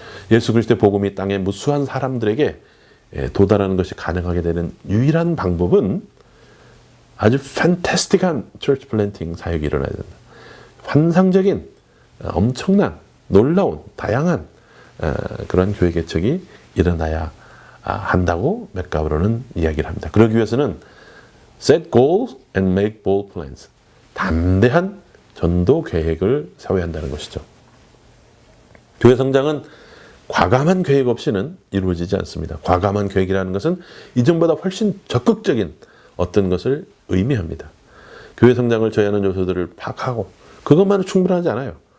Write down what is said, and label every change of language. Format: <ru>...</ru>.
<ko>예수 그리스도의 복음이 땅의 무수한 사람들에게 도달하는 것이 가능하게 되는 유일한 방법은 아주 판타스틱한 church planting 사역이 일어나야 된다. 환상적인 엄청난 놀라운 다양한 그런 교회 개척이 일어나야 한다고 맥가브로는 이야기를 합니다. 그러기 위해서는</ko> <en>set goals and make bold plans.</en> <ko>담대한 전도 계획을 세워야 한다는 것이죠. 교회 성장은 과감한 계획 없이는 이루어지지 않습니다. 과감한 계획이라는 것은 이전보다 훨씬 적극적인 어떤 것을 의미합니다. 교회 성장을 저해하는 요소들을 파악하고 그것만은 충분하지 않아요.</ko>